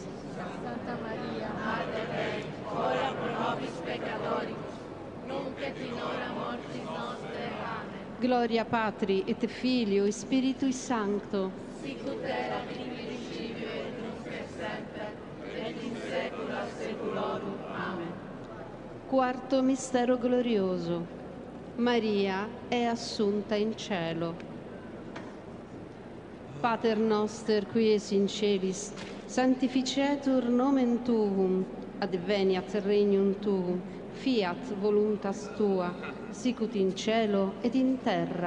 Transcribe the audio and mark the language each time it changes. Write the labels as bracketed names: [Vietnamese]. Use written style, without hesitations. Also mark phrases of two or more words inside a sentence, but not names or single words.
[Latin] Santa Maria, Mater Dei, ora pro nobis peccatoribus, nunc et in hora mortis nostre. Amen. Gloria Patri et Filio et Spiritui Sancto. Sic ut erat in principio et nunc et semper, et in saecula saeculorum. Amen. [Italian] Quarto mistero glorioso. Maria è assunta in cielo. [Latin] Pater noster, qui es in celis, sanctificetur nomen tuum, adveniat regnum tuum, fiat voluntas tua, sicut in cielo et in terra.